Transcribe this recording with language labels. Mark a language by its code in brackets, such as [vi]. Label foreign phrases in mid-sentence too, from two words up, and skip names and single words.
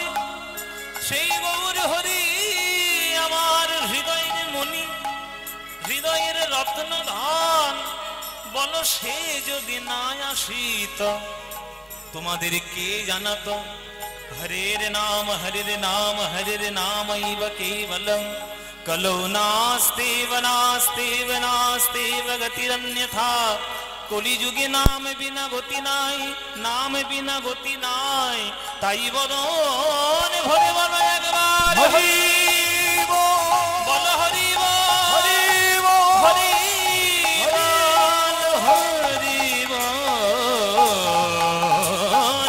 [bn] সেই গৌর হরি আমার হৃদয়ের মণি, হৃদয়ের রত্ন ধন। বলো সে যদি না আসিত তোমাদের কে জানাতো? [sa] হরের নাম হরের নাম হরের নামৈব কেবলম কলো নাস্তেব নাস্তেব নাস্তেব গতিরন্যথা। [bn] কলিযুগে নাম বিনা গতি নাই, নাম বিনা গতি নাই। তাই বদন ভরে বলো একবার হরি বল, হরি বল, হরি বল, হরি বল।